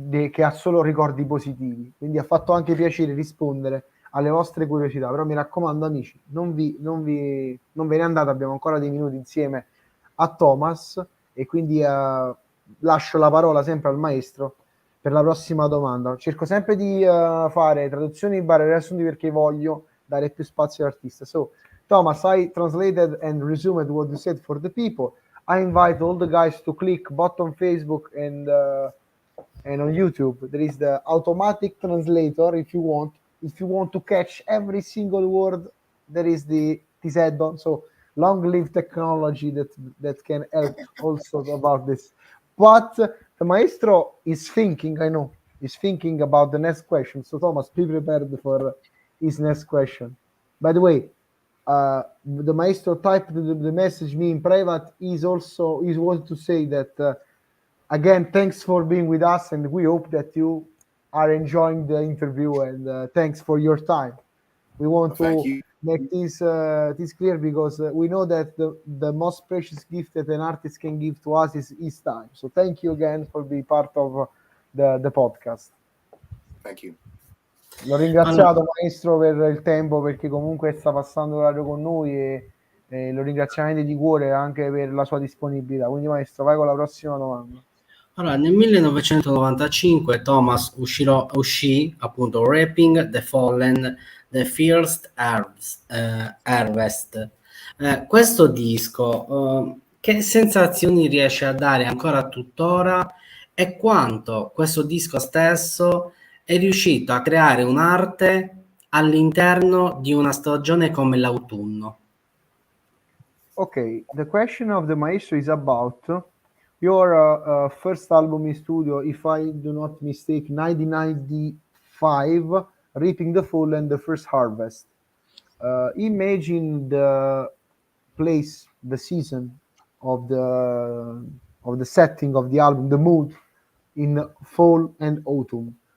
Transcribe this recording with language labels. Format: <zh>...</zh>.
<it>che ha solo ricordi positivi, quindi ha fatto anche piacere rispondere alle vostre curiosità, però mi raccomando amici, non ve ne andate, abbiamo ancora dei minuti insieme a Thomas e quindi lascio la parola sempre al maestro per la prossima domanda. Cerco sempre di fare traduzioni barra riassunti perché voglio dare più spazio all'artista.</it> <en>So, Thomas, I translated and resumed what you said for the people. I invite all the guys to click both on Facebook and on YouTube. There is the automatic translator if you want. If you want to catch every single word, there is this add-on. So long live technology that can help also about this. But the maestro is thinking, I know, is thinking about the next question. So Thomas, be prepared for his next question. By the way, the maestro typed the message me in private. He's wanted to say that again, thanks for being with us, and we hope that you are enjoying the interview, and thanks for your time. We want to make this clear because we know that the most precious gift that an artist can give to us is his time. So thank you again for being part of the podcast. Thank you.</en> <it>L'ho ringraziato maestro per il tempo, perché comunque sta passando l'orario con noi e lo ringraziamo di cuore anche per la sua disponibilità. Quindi maestro, vai con la prossima domanda. Allora, nel 1995 Thomas uscì appunto Rapping the Fallen, The First Harvest. Questo disco, che sensazioni riesce a dare ancora tuttora e quanto questo disco stesso è riuscito a creare un'arte all'interno di una stagione come l'autunno?</it> <en>Okay, the question of the maestro is about your first album in studio, if I do not mistake, 1995, Reaping the Fallen, The First Harvest. Imagine the place, the season of the setting of the album, the mood in fall and autumn.</en>